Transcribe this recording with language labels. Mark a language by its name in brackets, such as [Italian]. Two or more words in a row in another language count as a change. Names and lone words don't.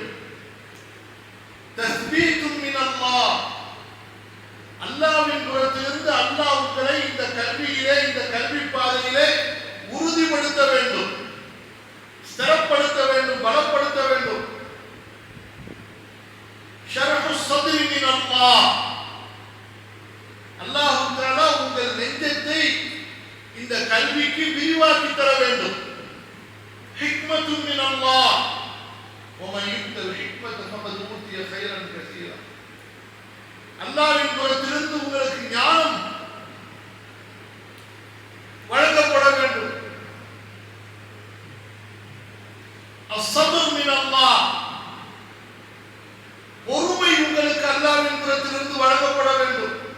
[Arabic] تثبيت من الله, [Tamil] அல்லாஹ்வின் புறத்திலிருந்து அல்லாஹ் உங்களை இந்த கல்வியிலே, இந்த கல்வி பாதையிலே உறுதிப்படுத்த வேண்டும், ஸ்திரப்படுத்த வேண்டும், பலப்படுத்த வேண்டும். [Arabic] ஷர்ஹ الصدر من الله. [Tamil] அல்லாஹ் தஆலா உங்கள் நெஞ்சத்தை இந்த கல்விக்கு விரிவாக்கி தர வேண்டும். [Arabic] حكمة من الله. ومن يؤت الحكمة فقد أوتي خيرا كثيرا. [Tamil] அல்லாஹ்வின் புறத்திலிருந்து உங்களுக்கு ஞானம் வழங்கப்பட வேண்டும். [Arabic] الصبر من الله. [Tamil] பொறுமை உங்களுக்கு அல்லாஹ்வின் புறத்திலிருந்து வழங்கப்பட வேண்டும்.